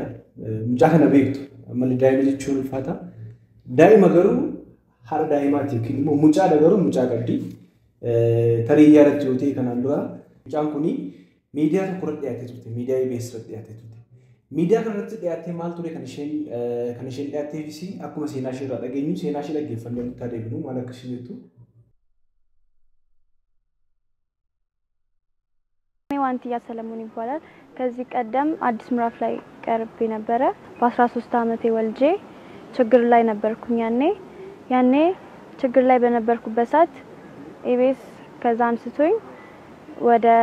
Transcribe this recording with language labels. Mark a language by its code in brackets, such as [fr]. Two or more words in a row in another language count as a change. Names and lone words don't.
[om] Mucaa kana beektu ammallee daa'ima jechuun ulfaata. Daa'ima garuu haadha daa'imaati yookiin immoo mucaadha garuu mucaa qabdi. Tarii yaadatti yoo ta'e kanaan dura mucaan kuni miidiyaa tokko irratti dhiyaatee turte. Miidiyaa EBS irratti dhiyaatee turte. Miidiyaa kanarratti dhiyaatee maal ture kan isheen dhiyaatteefis akkuma seenaa ishee irraa dhageenyu seenaa ishee dhaggeeffannee nutti adeemnu maal akka isheen jettu. [am] ዋንቲያ ሰለሞን ይባላል ከዚህ ቀደም አዲስ ምዕራፍ ላይ ቀርቤ ነበር በ13 አመቴ ወልጄ ችግር ላይ ነበርኩኝ ያኔ ችግር ላይ በነበርኩበት ሰዓት ኢቢኤስ ከዛ አንስቶኝ ወደ